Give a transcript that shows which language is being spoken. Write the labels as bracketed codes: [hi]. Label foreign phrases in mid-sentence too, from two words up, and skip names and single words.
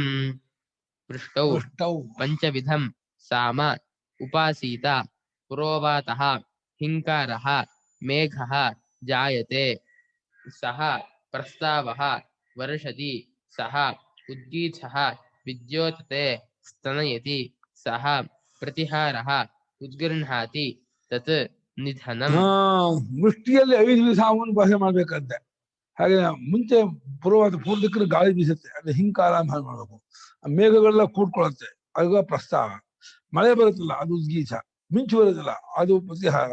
[sa] ಪೃಷ್ಟೌ ಪಂಚವಿಧಂ ಸಾಮ ಉಪಾಸೀತ ಪುರೋವಾತಃ ಹಿಂಕಾರಃ ಮೇಘಃ ಜಾಯತೆ ಸಹ ಪ್ರಸ್ತಾವಃ ವರ್ಷತಿ ಸಹ ಉದ್ಗೀತಃ ವಿದ್ಯೋತತೆ ಸ್ತನಯತಿ ಸಹ ಪ್ರತಿಹಾರಃ ಉದ್ಗೃಹಾತಿ ತತ್ ನಿಧನಂ. [kn] ವೃಷ್ಟಿಯಲ್ಲಿ 5 ಸಾಮವನ್ನು ಭಾಷೆ ಮಾಡ್ಬೇಕಂತೆ. ಹಾಗೆ ಮುಂಚೆ ಪೂರ್ವದಿಕ್ಕರು ಗಾಳಿ ಬೀಸುತ್ತೆ, ಅದು ಹಿಂಕಾರ ಮಾಡ್ಬೇಕು. ಮೇಘಗಳೆಲ್ಲ ಕೂಡ್ಕೊಳ್ಳುತ್ತೆ, ಅದು ಪ್ರಸ್ತಾವ. ಮಳೆ ಬರುತ್ತಲ್ಲ ಅದು ಉದ್ಗೀತ. ಮಿಂಚು ಬರುತ್ತಲ್ಲ ಅದು ಪ್ರತಿಹಾರ.